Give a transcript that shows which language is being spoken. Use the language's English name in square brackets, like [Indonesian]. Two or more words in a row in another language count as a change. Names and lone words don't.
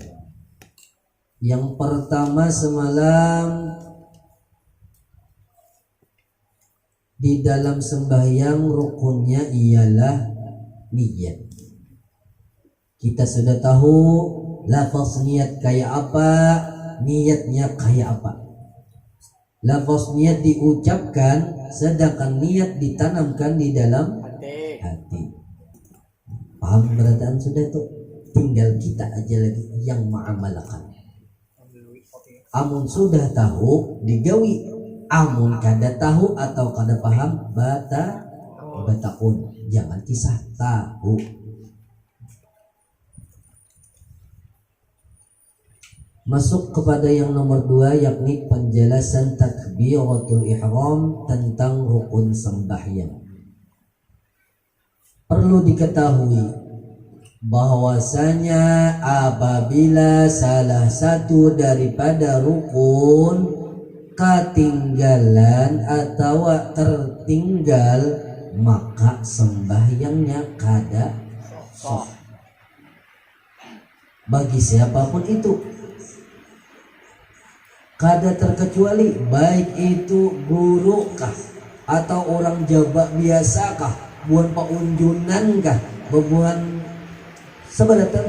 [Indonesian] Yang pertama semalam di dalam sembahyang rukunnya ialah niat. Kita sudah tahu lafaz niat kayak apa, niatnya kayak apa. Lafaz niat diucapkan, sedangkan niat ditanamkan di dalam hati. Paham berataan sudah tuh? Tinggal kita aja lagi yang mengamalkan. [Banjar] Amun sudah tahu digawi. Amun kada tahu atau kada paham bataun, jangan kisah tahu. [Indonesian] Masuk kepada yang nomor 2, yakni penjelasan takbiratul ihram tentang rukun sembahyang. Perlu diketahui bahwasanya apabila salah satu daripada rukun ketinggalan atau tertinggal, maka sembahyangnya kada sah bagi siapapun itu, kada terkecuali baik itu guru kah atau orang jabak biasa kah, buan paunjunan kah, bebuan sebenarnya.